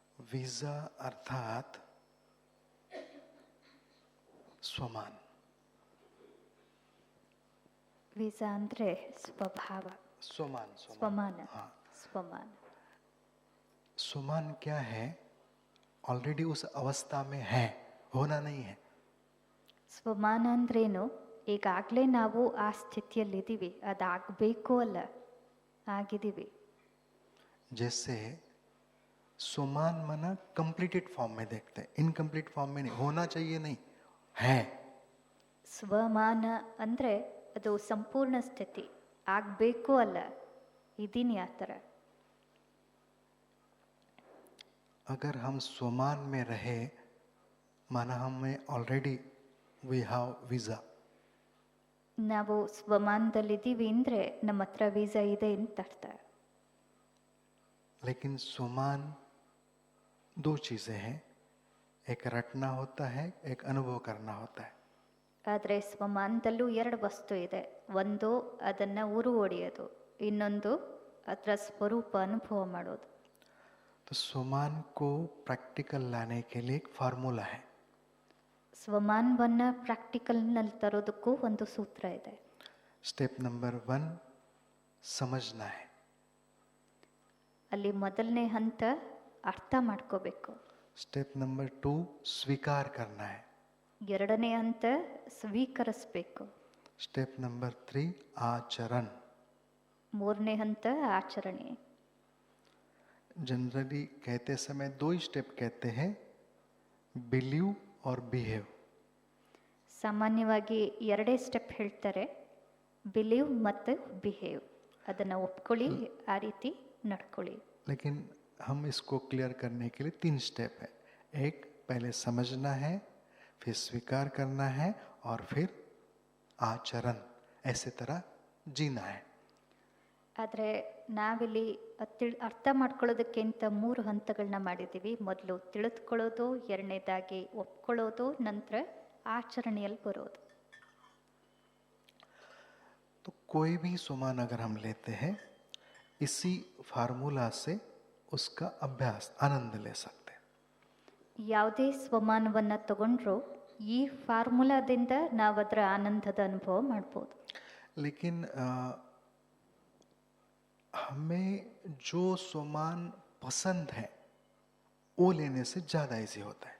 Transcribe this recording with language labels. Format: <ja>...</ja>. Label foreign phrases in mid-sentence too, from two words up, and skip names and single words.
<hi>वीजा अर्थात स्वमान.</hi> <kn>ವೀಸಾ ಅಂದರೆ ಸ್ವಭಾವ,</kn> <hi>स्वमान.</hi> <kn>ಸ್ವಮಾನ,</kn> <hi>हाँ.</hi> <kn>ಸ್ವಮಾನ.</kn> <hi>स्वमान क्या है? ऑलरेडी उस अवस्था में है, होना नहीं है.</hi> <kn>ಸ್ವಮಾನ ಅಂದ್ರೇನು? ಈಗಾಗಲೇ ನಾವು ಆ ಸ್ಥಿತಿಯಲ್ಲಿದ್ದೀವಿ, ಅದಾಗಬೇಕು ಅಲ್ಲ, ಆಗಿದ್ದೀವಿ.</kn> <hi>जैसे स्वमान मना</hi> <en>completed form</en> <hi>में देखते हैं,</hi> <en>incomplete form</en> <hi>में नहीं. होना चाहिए नहीं, है.</hi> <kn>ಸ್ವಮಾನ ಅಂದರೆ ಅದು ಸಂಪೂರ್ಣ ಸ್ಥಿತಿ, ಆಗಬೇಕು ಅಲ್ಲ, ಇದ್ದೀನಿ ಆ ಥರ.</kn> <hi>अगर हम स्वमान में रहे, माना हमें</hi> <en>already we have visa.</en> <kn>ನಾವು ಸ್ವಮಾನದಲ್ಲಿದ್ದೀವಿ ಅಂದರೆ ನಮ್ಮ ಹತ್ರ ವೀಸಾ ಇದೆ ಅಂತ ಅರ್ಥ.</kn> <hi>लेकिन स्वमान दो चीजें हैं, एक रटना होता है, एक अनुभव करना होता है.</hi> <kn>ಆದರೆ ಸ್ವಮಾನದಲ್ಲೂ ಎರಡು ವಸ್ತು ಇದೆ. ಒಂದು ಅದನ್ನು ಉರು ಹೊಡೆಯೋದು, ಇನ್ನೊಂದು ಅದರ ಸ್ವರೂಪ ಅನುಭವ ಮಾಡೋದು.</kn> <hi>तो स्वमान को प्रैक्टिकल लाने के लिए एक फार्मूला है.</hi> <kn>ಸ್ವಮಾನವನ್ನು ಪ್ರಾಕ್ಟಿಕಲ್ನಲ್ಲಿ ತರೋದಕ್ಕೂ ಒಂದು ಸೂತ್ರ ಇದೆ.</kn> <en>step number</en> <hi>1 समझना है.</hi> <kn>ಅಲ್ಲಿ ಮೊದಲನೇ ಹಂತ ಅರ್ಥ ಮಾಡ್ಕೋಬೇಕು.</kn> <en>step number</en> <hi>2 स्वीकार करना है.</hi> <kn>ಎರಡನೇ ಹಂತ ಸ್ವೀಕರಿಸಬೇಕು.</kn> <en>step number</en> <hi>3 आचरण.</hi> <kn>ಮೂರನೇ ಹಂತ ಆಚರಣೆ.</kn> <hi>जनरली कहते समय दो ही स्टेप कहते हैं, बिलीव और बिहेव.</hi> <kn>ಸಾಮಾನ್ಯವಾಗಿ ಎರಡೇ ಸ್ಟೆಪ್ ಹೇಳ್ತಾರೆ, ಬಿಲೀವ್ ಮತ್ತು ಬಿಹೇವ್. ಅದನ್ನು ಒಪ್ಕೊಳ್ಳಿ, ಆ ರೀತಿ ನಡ್ಕೊಳ್ಳಿ.</kn> <hi>लेकिन हम इसको क्लियर करने के लिए 3 स्टेप है. एक, पहले समझना है, फिर स्वीकार करना है और फिर आचरण. ऐसे तरह जीना है.</hi> <kn>ಆದರೆ ನಾವಿಲ್ಲಿ ಅರ್ಥ ಮಾಡ್ಕೊಳ್ಳೋದಕ್ಕಿಂತ 3 ಹಂತಗಳನ್ನ ಮಾಡಿದ್ದೀವಿ. ಮೊದಲು ತಿಳಿದುಕೊಳ್ಳೋದು, ಎರಡನೇದಾಗಿ ಒಪ್ಕೊಳ್ಳೋದು, ನಂತರ ಆಚರಣೆಯಲ್ಲಿ ಬರೋದು.</kn> <hi>तो कोई भी स्वमान अगर हम लेते हैं, इसी फार्मूला से उसका अभ्यास आनंद ले सकते हैं.</hi> <kn>ಯಾವುದೇ ಸ್ವಮಾನವನ್ನು ತಗೊಂಡ್ರೂ ಈ ಫಾರ್ಮುಲಾದಿಂದ ನಾವು ಅದರ ಆನಂದದ ಅನುಭವ ಮಾಡ್ಬೋದು.</kn> <hi>लेकिन हमें जो स्वमान पसंद है वो लेने से ज़्यादा इजी होता है.</hi>